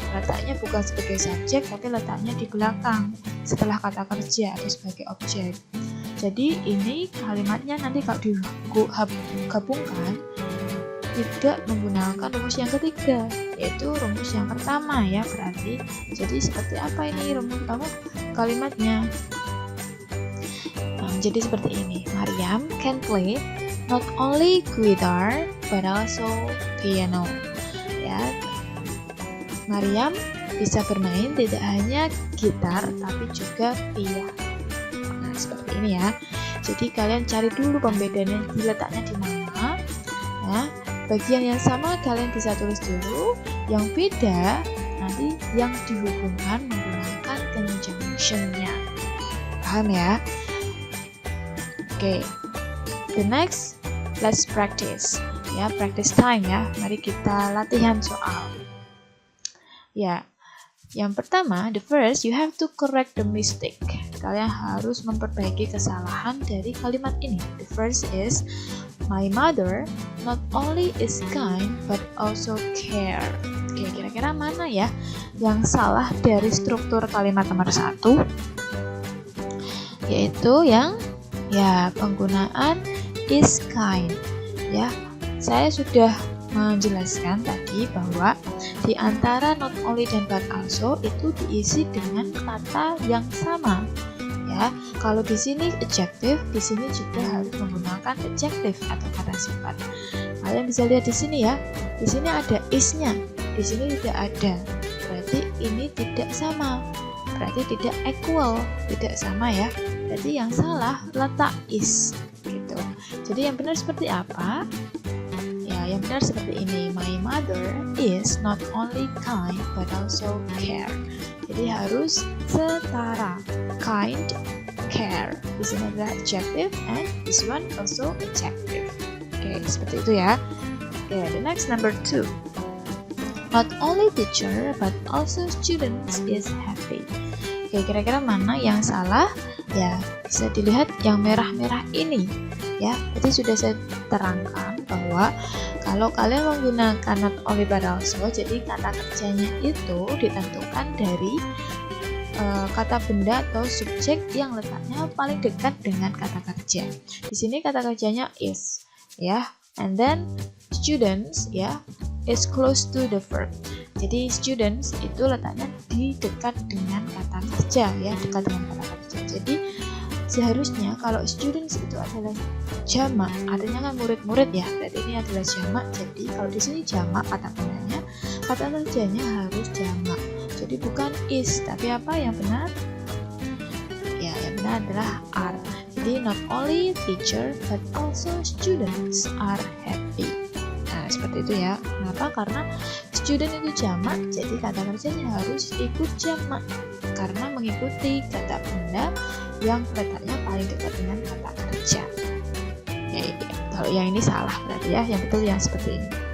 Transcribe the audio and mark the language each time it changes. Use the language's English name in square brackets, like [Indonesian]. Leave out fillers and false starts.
[Indonesian] Letaknya bukan sebagai subjek, tapi letaknya di belakang setelah kata kerja atau sebagai objek. Jadi ini kalimatnya nanti kalau digabungkan tidak menggunakan rumus yang ketiga, yaitu rumus yang pertama ya. Berarti jadi seperti apa ini rumus pertama kalimatnya? Jadi seperti ini. [English] Mariam can play not only guitar but also piano. [Indonesian] Ya. Mariam bisa bermain tidak hanya gitar tapi juga piano. Nah, seperti ini ya. Jadi kalian cari dulu pembedanya letaknya di mana. Ya. bagian yang sama kalian bisa tulis dulu, yang beda nanti yang dihubungkan menggunakan conjunction-nya. Paham ya? Oke. [English] The next, let's practice. [Indonesian] Ya, [English] practice time [Indonesian] ya. Mari kita latihan soal. Ya. Yang pertama, [English] the first, you have to correct the mistake. [Indonesian] Kalian harus memperbaiki kesalahan dari kalimat ini. [English] The first is, my mother not only is kind but also care. [Indonesian] Oke, kira-kira mana ya yang salah dari struktur kalimat nomor 1? Yaitu yang penggunaan is kind. Ya, saya sudah menjelaskan tadi bahwa di antara not only dan but also itu diisi dengan kata yang sama. Ya, kalau di sini adjective, di sini juga harus menggunakan adjective atau kata sifat. Kalian bisa lihat di sini ya. Di sini ada is-nya, di sini tidak ada. Berarti ini tidak sama. Berarti tidak equal, tidak sama ya. Berarti yang salah letak is gitu. Jadi yang benar seperti apa? Ya, yang benar seperti ini. [English] My mother is not only kind but also care. [Indonesian] Jadi harus setara. Kind, care. Di sini adalah adjective [English] and this one also adjective. [Indonesian] Oke, seperti itu ya. Oke, [English] the next number 2. Not only teacher but also students is happy. [Indonesian] Oke, kira-kira mana yang salah? Ya, bisa dilihat yang merah-merah ini. Ya, tadi sudah saya terangkan bahwa kalau kalian menggunakan not only but also, jadi kata kerjanya itu ditentukan dari kata benda atau subjek yang letaknya paling dekat dengan kata kerja. Di sini kata kerjanya is, ya, [English] and then students, ya, is close to the verb. [Indonesian] Jadi students itu letaknya di dekat dengan kata kerja, ya, dekat dengan kata kerja. Jadi seharusnya kalau students itu adalah jamak, artinya kan murid-murid ya. Berarti ini adalah jamak. Jadi kalau di sini jamak kata bendanya, kata kerjanya harus jamak. Jadi bukan is, tapi apa yang benar? Ya, yang benar adalah are. [English] Jadi not only teacher but also students are happy. [Indonesian] Nah, seperti itu ya. Kenapa? Karena student itu jamak, jadi kata kerjanya harus ikut jamak karena mengikuti kata benda yang letaknya paling dekat dengan kata kerja. Ya, kalau yang ini salah berarti ya, yang betul yang seperti ini.